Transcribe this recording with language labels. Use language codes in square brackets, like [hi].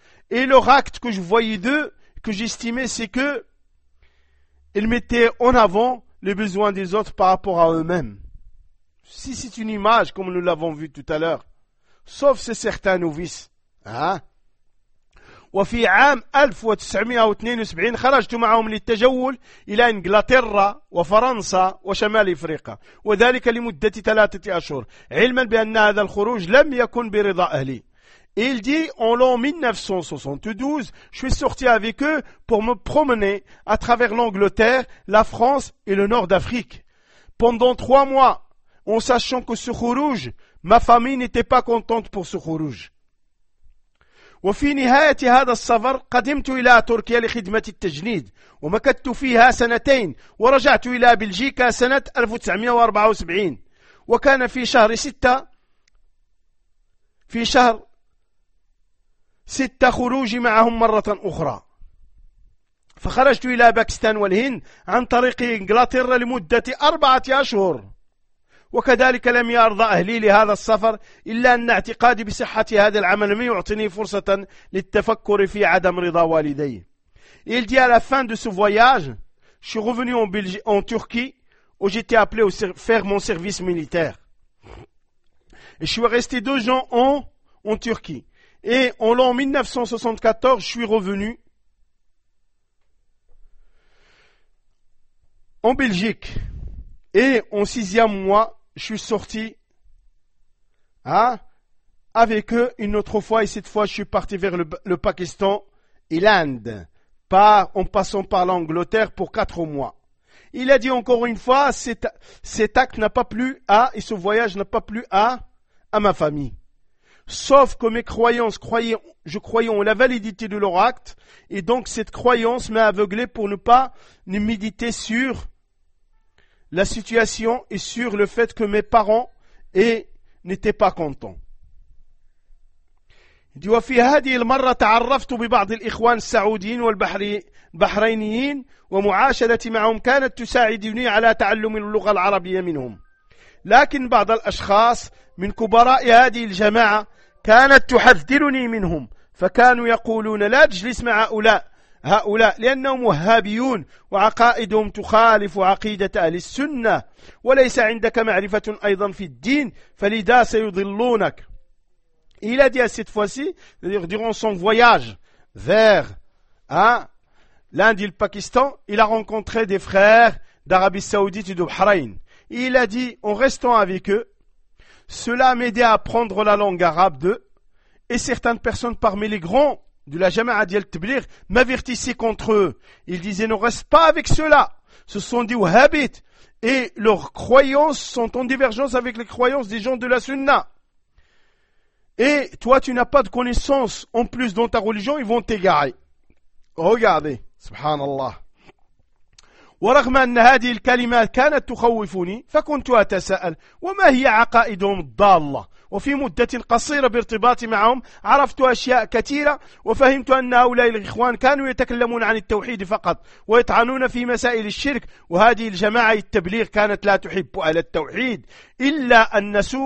[fr] Et leur acte que je voyais d'eux, que j'estimais, c'est que ils mettaient en avant les besoins des autres par rapport à eux-mêmes. Si c'est une image, comme nous l'avons vu tout à l'heure, sauf ces certains novices, hein? [ar] وفي عام 1972 خرجت معهم للتجول إلى إنجلترا وفرنسا وشمال إفريقيا، وذلك لمدة 3 أشهر، علما بأن هذا الخروج لم يكن برضا أهلي. [fr] Il dit en l'an 1972, je suis sorti avec eux pour me promener à travers l'Angleterre, la France et le nord d'Afrique. Pendant 3 mois, en sachant que ce khourouj, ma famille n'était pas contente pour ce khourouj. [ar] وفي نهاية هذا السفر قدمت إلى تركيا لخدمة التجنيد ومكثت فيها 2 سنين ورجعت إلى بلجيكا سنة 1974 وكان في شهر 6 في شهر 6 خروجي معهم مرة أخرى. فخرجت إلى باكستان والهند عن طريق إنجلترا لمدة 4 أشهر، وكذلك لم يرضى أهلي لهذا السفر إلا أن اعتقادي بصحة هذا العمل لم يعطني فرصة للتفكر في عدم رضا والدي. [fr] Il dit à la fin de ce voyage, je suis revenu en Belgique, en Turquie, où j'étais appelé faire mon service militaire. Et je suis resté 2 ans en Turquie. Et en l'an 1974, je suis revenu en Belgique. Et en 6e mois, je suis sorti avec eux une autre fois. Et cette fois, je suis parti vers le Pakistan et l'Inde, en passant par l'Angleterre pour 4 mois. Il a dit encore une fois, cet acte n'a pas plu et ce voyage n'a pas plu à ma famille. Sauf que mes croyances, je croyais en la validité de leur acte, et donc cette croyance m'a aveuglé pour ne pas ne méditer sur la situation et sur le fait que mes parents n'étaient pas contents. [ar] وفي هذه المرة تعرفت ببعض الإخوان السعوديين والبحرينيين ومعاشرتي معهم كانت تساعدني على تعلم اللغة العربية منهم. لكن بعض الأشخاص من كبراء هذه الجماعة كانت تحذرني منهم، فكانوا يقولون لا تجلس مع هؤلاء لأنهم وهابيون وعقائدهم تخالف عقيدة أهل السنة، وليس عندك معرفة أيضا في الدين، فلذا سيضلونك. [fr] Il a dit à cette fois-ci, c'est-à-dire durant son voyage vers l'Inde et le Pakistan, il a rencontré des frères d'Arabie Saoudite et de Bahreïn. Il a dit en restant avec eux, cela m'a aidé à apprendre la langue arabe d'eux, et certaines personnes parmi les grands de la Jama'a d'Al Tabligh m'avertissaient contre eux. Ils disaient ne reste pas avec ceux-là, ce sont des wahhabites et leurs croyances sont en divergence avec les croyances des gens de la Sunna. Et toi tu n'as pas de connaissances en plus dans ta religion, ils vont t'égarer. Regardez, subhanallah. [ar] ورغم أن هذه الكلمات كانت تخوفني، فكنت أتساءل وما هي عقائدهم الضالة؟ وفي مدة قصيرة بارتباطي معهم عرفت أشياء كثيرة، وفهمت أن هؤلاء الإخوان كانوا يتكلمون عن التوحيد فقط ويطعنون في مسائل الشرك، وهذه الجماعة التبليغ كانت لا تحب أهل التوحيد، إلا أن